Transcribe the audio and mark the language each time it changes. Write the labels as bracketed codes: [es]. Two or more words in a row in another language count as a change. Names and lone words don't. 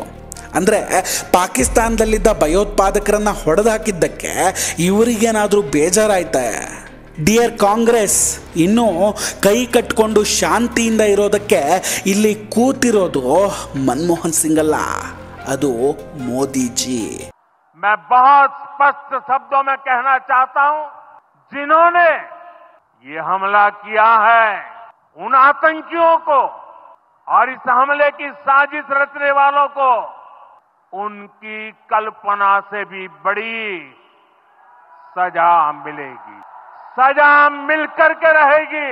[kn] ಅಂದರೆ ಪಾಕಿಸ್ತಾನದಲ್ಲಿದ್ದ ಭಯೋತ್ಪಾದಕರನ್ನು ಹೊಡೆದು ಹಾಕಿದ್ದಕ್ಕೆ ಇವರಿಗೇನಾದರೂ ಬೇಜಾರಾಯ್ತೆ? ಡಿಯರ್ ಕಾಂಗ್ರೆಸ್, ಇನ್ನೂ ಕೈ ಕಟ್ಕೊಂಡು ಶಾಂತಿಯಿಂದ ಇರೋದಕ್ಕೆ ಇಲ್ಲಿ ಕೂತಿರೋದು ಮನಮೋಹನ್ ಸಿಂಗ್ ಅಲ್ಲ, ಅದು ಮೋದಿಜಿ. [hi] मैं बहुत स्पष्ट शब्दों में कहना चाहता हूं, जिन्होंने ये हमला किया है उन आतंकियों को और इस हमले की साजिश रचने वालों को उनकी कल्पना से भी बड़ी सजा मिलेगी, सजा मिलकर के रहेगी.